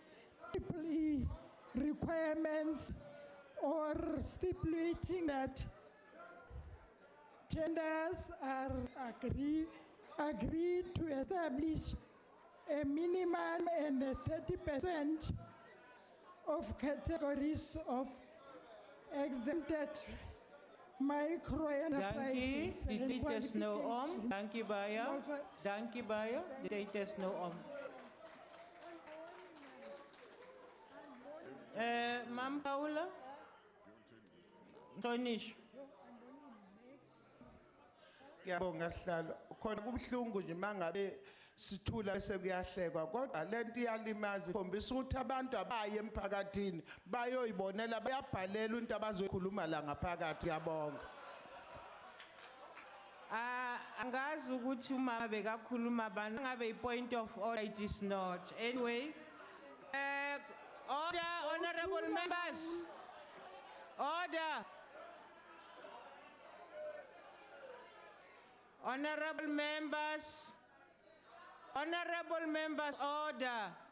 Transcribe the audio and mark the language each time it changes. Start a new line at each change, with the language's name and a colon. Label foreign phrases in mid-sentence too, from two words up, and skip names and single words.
English: requirements, or stipulating that tenders are agreed to establish a minimum and a 30% of categories of exempted micro enterprises.
Afrikaans: Dankie, die tyd is nou om. Dankie baie. Dankie baie. Die tyd is nou om. Mam Paula? Tonish.
Zulu: Ngiyabonga sihlalo. Khona kubuhlungu nje mangabe sithula bese kuyahlekwa, kodwa lento iyalimaza ikhombisa ukuthi abantu abaye emphakathini bayoyibonela, bayabhalela into abazokhuluma la ngaphakathi. Ngiyabonga. Angazi ukuthi uma bekakhuluma abantu ngabe i-
English: point of order, it is not. Anyway, order, honorable members. Order. Honorable members. Honorable members, order.